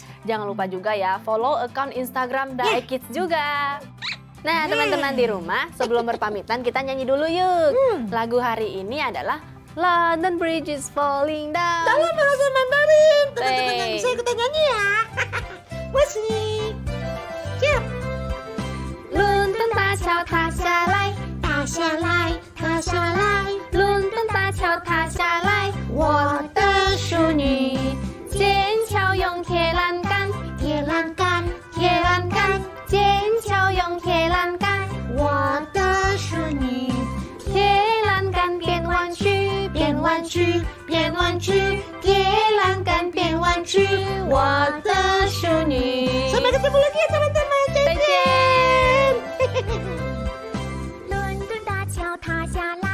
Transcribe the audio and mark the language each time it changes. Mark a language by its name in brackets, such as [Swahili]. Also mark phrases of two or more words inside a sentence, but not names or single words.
[Indonesian] Jangan lupa juga ya, follow account Instagram Dai Kids juga. Nah, teman-teman di rumah, sebelum berpamitan kita nyanyi dulu yuk. Lagu hari ini adalah London Bridge is Falling Down. dalam bahasa Mandarin. Teman-teman yang Baik. bisa ikutan nyanyi ya. Musik. Siap. [Chinese] 伦敦大桥塌下来，塌下来，塌下来，伦敦大桥塌下来，我的淑女，剑桥用铁栏杆，铁栏杆，铁栏杆，剑桥用铁栏杆，我的淑女，铁栏杆变弯曲，变弯曲，变弯曲，铁栏杆变弯曲，我的淑女。 [Indonesian] Sampai ketemu lagi ya teman-teman. [Chinese] 再见。伦敦大桥塌下